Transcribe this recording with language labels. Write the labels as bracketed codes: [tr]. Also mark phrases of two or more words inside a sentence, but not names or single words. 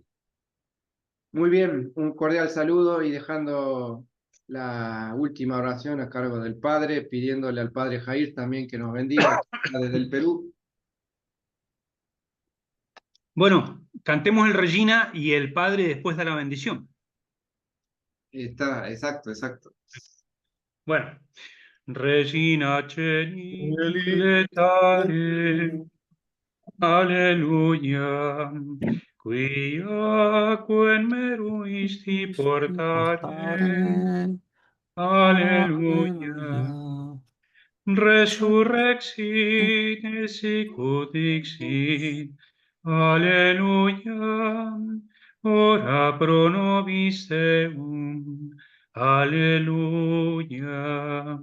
[es] Muy bien, un cordial saludo y dejando la última oración a cargo del Padre, pidiéndole al Padre Jair también que nos bendiga desde el Perú. Bueno, cantemos el Regina y el Padre después da la bendición. Está, exacto. Bueno, [la] Regina Celi letare, Alleluia, quia quem meruisti portare, Alleluia, resurrexit et sicut dixit, Alleluia, ora pro nobis Deum, Alleluia.